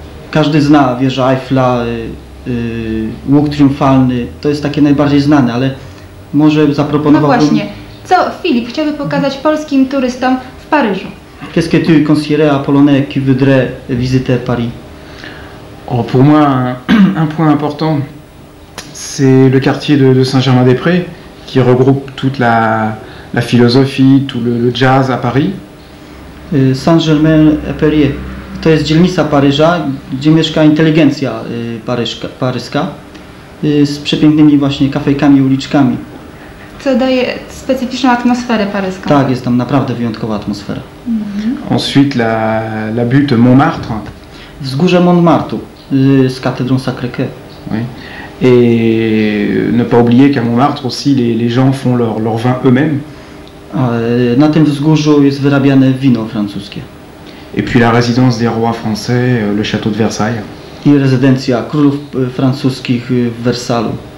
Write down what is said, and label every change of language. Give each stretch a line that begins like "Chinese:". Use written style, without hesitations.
Polish: Każdy zna wieżę Eiffla, Łuk Triumfalny, to jest takie najbardziej znane, ale może zaproponowałbym... No właśnie, co Filip chciałby pokazać polskim turystom w Paryżu?
French: Qu'est-ce que tu conseillerais à Polonais qui voudraient visiter Paris? Oh, pour moi, un point important, c'est le quartier de Saint-Germain-des-Prés, qui regroupe toute la philosophie, tout le jazz à Paris.
Polish: Saint-Germain-des-Prés to jest dzielnica Paryża, gdzie mieszka inteligencja paryska, z przepięknymi właśnie kafejkami, uliczkami. co daje specyficzną atmosferę paryską. Tak, jest tam naprawdę wyjątkowa atmosfera.
French: Ensuite, la butte Montmartre.
Polish: Wzgórze Montmartre z katedrą Sacré-Cœur.
French: Oui. Et ne pas oublier qu'à Montmartre aussi, les gens font leur vin eux-mêmes.
Polish: Na tym wzgórzu jest wyrabiane wino francuskie.
French: Et puis la résidence des rois français, le château de Versailles.
Polish: I rezydencja królów francuskich w Wersalu.